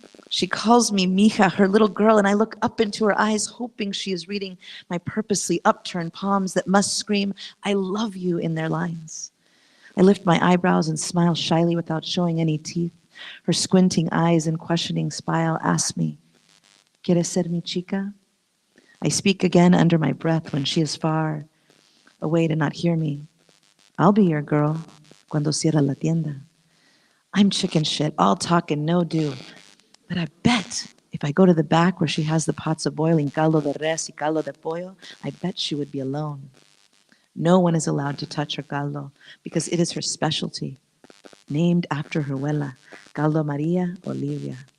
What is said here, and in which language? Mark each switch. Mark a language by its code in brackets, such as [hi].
[en] She calls me mija, her little girl, and I look up into her eyes, hoping she is reading my purposely upturned palms that must scream, I love you, in their lines. I lift my eyebrows and smile shyly without showing any teeth. Her squinting eyes and questioning smile ask me, [es] ¿Quieres ser mi chica? [en] I speak again under my breath when she is far away to not hear me. I'll be your girl [es] cuando cierra la tienda. [en] I'm chicken shit, all talk and no do. But I bet if I go to the back where she has the pots of boiling [es] caldo de res y caldo de pollo, [en] I bet she would be alone. No one is allowed to touch her caldo because it is her specialty, named after her abuela, Caldo Maria Olivia.